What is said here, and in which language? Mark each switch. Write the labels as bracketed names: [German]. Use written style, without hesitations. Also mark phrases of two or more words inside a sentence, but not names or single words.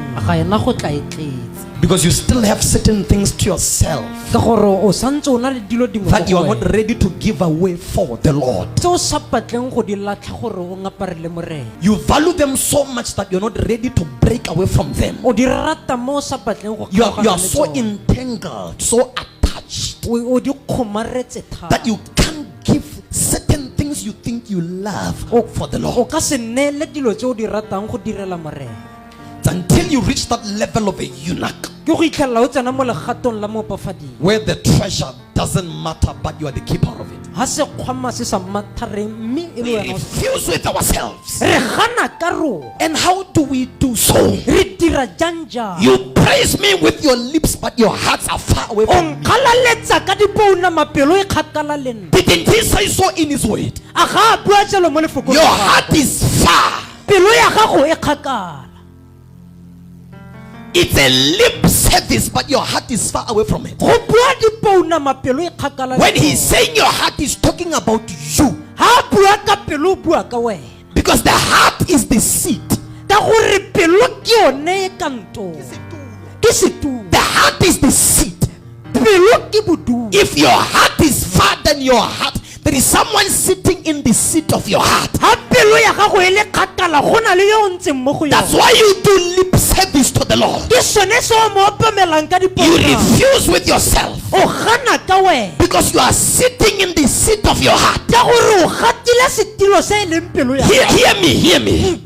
[Tswana] Ga ena go tla e tletse. [English] because you still have certain things to yourself [Tswana] Ka gore o santse o na le dilo dingwe [English] that you [Tswana] mo [English] are [Tswana] go [English] not [Tswana] wena. [English] ready to give away for the Lord. [Tswana] Tse o sa batleng go di latlha gore o ngaparele morena. [English] You value them so much that you're not ready to break away from them. [Tswana] O di rata mo o sa batleng go [English] You are [Tswana] kgaogana le [English] so [Tswana] tsone. [English] entangled, so attached, [Tswana] O di kgomaretse thata. [English] that you can't give certain things you think you love for the [Tswana] O [English] Lord. [Tswana] ka se neele dilo tse o di ratang go direla morena. [English] Until you reach that level of a eunuch, [Tswana] Ke go itlhella o tsena mo legatong la moopafadi. [English] where the treasure doesn't matter but you are the keeper of it. [Tswana] Ha se kgwama se sa mathareng mme e le [English] We [Tswana] wena o- [English] refuse with ourselves. [Tswana] re gana ka rona. [English] And how do we do so? [Tswana] Re dira janja. [English] You praise me with your lips, but your hearts are far away [Tswana] O [English] from me. [Tswana] nkgalaletsa ka dipouna mapelo e kgakala le nna. [English] Didn't he say so in his word? [Tswana] A ga a bua jalo mo lefokong [English] Your [Tswana] la gagwe. [English] heart is far. [Tswana] Pelo ya gago e kgakala. [English] It's a lip service, but your heart is far away from it. [Tswana] Go bua dipouna mapelo e kgakala le [English] When [Tswana] tsone. [English] he's saying your heart, is talking about you. [Tswana] Ha a bua ka pelo o bua ka wena. [English] Because the heart is the seat. [Tswana] Ka gore pelo ke yone e kanto. Ke setulo. [English] The heart is the seat. [Tswana] Pelo ke bodulo. [English] If your heart is far than your heart, there is someone sitting in the seat of your heart. [Tswana] Ha pelo ya gago [English] That's why you do lip service to the Lord. You refuse with yourself because you are sitting in the seat of your heart. Hear me.